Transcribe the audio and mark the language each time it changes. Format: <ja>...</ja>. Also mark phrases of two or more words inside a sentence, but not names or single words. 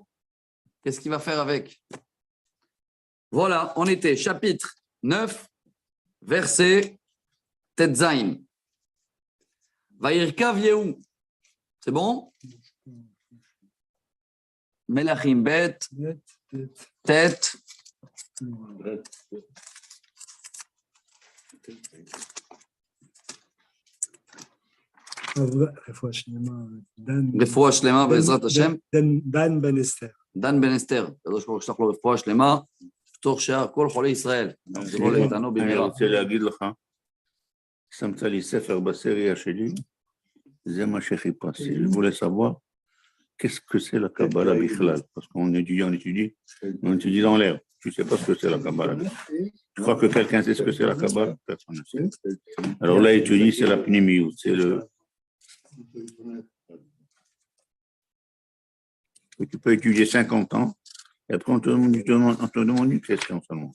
<fr>Qu'est-ce qu'il va faire avec? Voilà, on était chapitre 9, verset Tetzain.</fr> <he>וירכב יהוא.</he> <fr>C'est bon? Melachim Bet, tête.</fr> <he>רפואה שלמה בעזרת השם. דן בן אסתר. דן בן אסתר. הקדוש ברוך הוא ישלח לו רפואה שלמה, בתוך שאר כל חולי ישראל. אני רוצה להגיד לך, שמת לי ספר בסריה שלי, זה מה שחיפשתי.</he> <fr>Je voulais savoir qu'est-ce que c'est la</fr> <he>קבלה בכלל.</he> <fr>Parce qu'on étudie, on étudie dans l'air. Tu ne sais pas ce que c'est la Kabbalah. Tu crois que quelqu'un sait ce que c'est la Kabbalah? Personne ne sait. Alors là, étudie, c'est la Pnimiut. C'est tu peux étudier 50 ans, et après on te demande une question seulement.</fr>